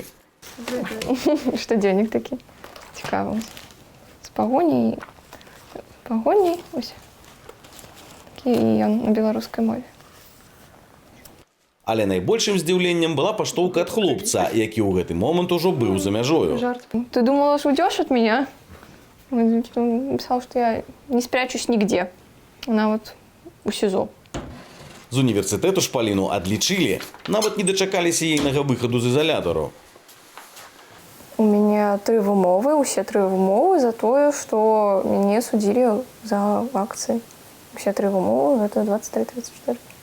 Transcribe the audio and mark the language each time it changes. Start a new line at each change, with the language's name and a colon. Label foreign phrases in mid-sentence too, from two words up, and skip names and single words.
Belarusian: Штодзённік такі цікавы. З пагоняй, ось. Такі ён на беларускай мове. Але найбольшым здзіўленнем была паштоўка ад хлопца, які ў гэты момант ужо быў за мяжою.
Russian: Ты думала, что уйдешь от меня? Он писал, что я не спрячусь нигде. Она вот у СИЗО.
Belarusian: З універсітэту ж Паліну адлічылі, нават не дачакаліся ейнага выхаду з ізалятару.
Russian: У меня
Belarusian: 3 вымовы, усе 3 вымовы за тое, што мяне судзілі за акцыі. Усе 3 вымовы, гэта 23-34.